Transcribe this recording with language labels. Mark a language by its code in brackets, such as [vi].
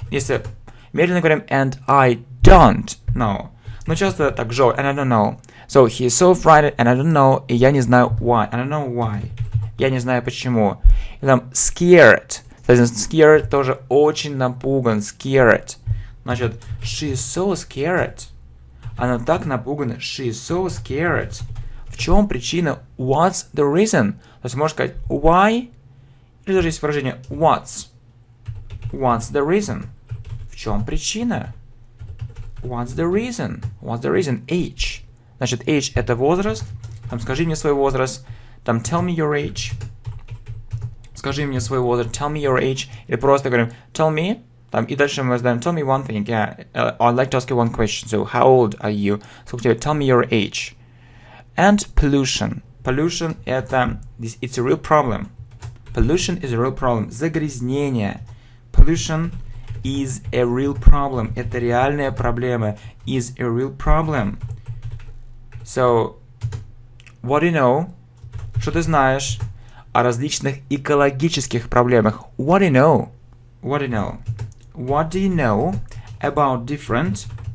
[ru] Если медленно говорим [en] and I don't know. [ru] Но часто так же. [en] And I don't know. So, he is so frightened and I don't know. И я не знаю why. I don't know why. [ru] Я не знаю почему. И там scared. Scared тоже очень напуган. [en] Scared. Значит, she is so scared. [ru] Она так напугана. [en] She is so scared. [ru] В чем причина? [en] What's the reason? [ru] То есть можно сказать why. Или даже есть выражение [en] what's the reason? [ru] В чем причина? [en] What's the reason? Age. [ru] Значит, age это возраст. Там скажи мне свой возраст. [en] Там tell me your age. [ru] Скажи мне свой возраст. [en] Tell me your age. [ru] Или просто говорим tell me. Там, и дальше мы задаем [en] tell me one thing. Yeah, I'd like to ask you one question. So, how old are you? [ru] Сколько тебе? [en] Tell me your age. And pollution. Pollution это it's a real problem. Pollution is a real problem. [ru] Загрязнение. [en] Pollution is a real problem. [ru] Это реальная проблема. [en] Is a real problem. So, what do you know? [ru] Что ты знаешь о различных экологических проблемах? [en] What do you know? What do you know about different